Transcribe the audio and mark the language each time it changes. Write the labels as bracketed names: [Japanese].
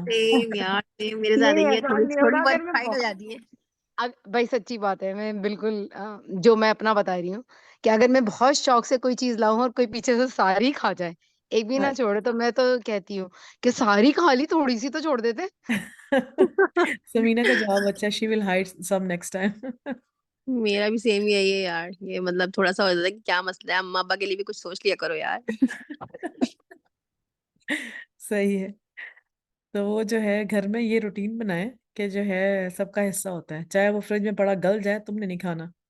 [Urdu] Same یار, same میرے ساتھ نہیں یہ ایسا تھوڑی نہیں تھوڑی ہوگا بہت اگر میں فائٹ ہو جاتی ہے. بھائی سچی بات ہے, میں بالکل جو میں اپنا بتا رہی ہوں کہ اگر میں بہت شوق سے کوئی چیز لاؤں اور کوئی پیچھے سے ساری کھا جائے, ایک بھی نہ چھوڑے, تو میں تو کہتی ہوں کہ ساری کھا لی, تھوڑی سی تو چھوڑ دیتے. سمینا کا جواب اچھا, [English] she will hide some next time. [Urdu] میرا بھی سیم یہی ہے یار, یہ مطلب تھوڑا سا ہو جاتا ہے کہ کیا مسئلہ ہے, اما ابا کے لیے بھی کچھ سوچ لیا کرو یار. صحیح ہے. تو وہ جو ہے گھر میں یہ روٹین بنائے کہ جو ہے سب کا حصہ ہوتا ہے, چاہے وہ فریج میں پڑا گل جائے, تم نے نہیں کھانا.